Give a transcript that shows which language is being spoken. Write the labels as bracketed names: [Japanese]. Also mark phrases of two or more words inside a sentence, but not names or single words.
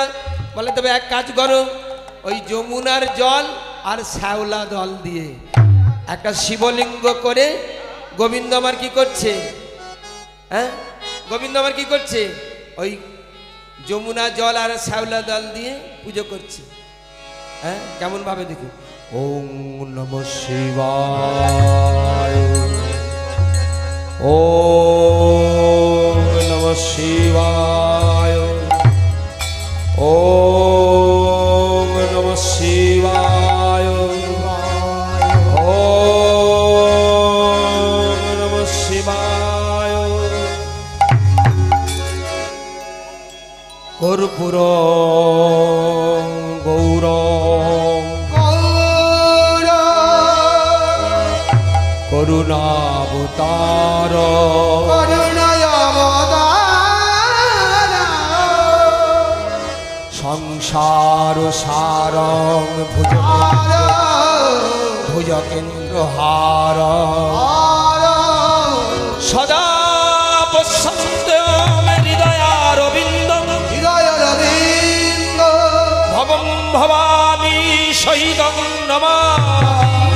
[Bangla] বলে, তবে এক কাজ করো, ওই যমুনার জল আর শ্যাওলা জল দিয়ে একটা শিবলিঙ্গ করে গোবিন্দ আমার কি করছে? হ্যাঁ, গোবিন্দ আমার কি করছে? ওই যমুনা জল আর শ্যাওলা জল দিয়ে পুজো করছে। হ্যাঁ, কেমন ভাবে দেখি, [Sanskrit] ওম নমঃ শিবায়, ওম নমঃ শিবায়, ওম নমঃ শিবায়, ওম নমঃ শিবায়। কর্পূর গৌরং করুণাবতার, সংসার সারং ভুজকেন্দ্র হার, সদা পশ্যন্ত্যম হৃদয়ারবিন্দং, ভবং ভবামি শহীদং নমামি।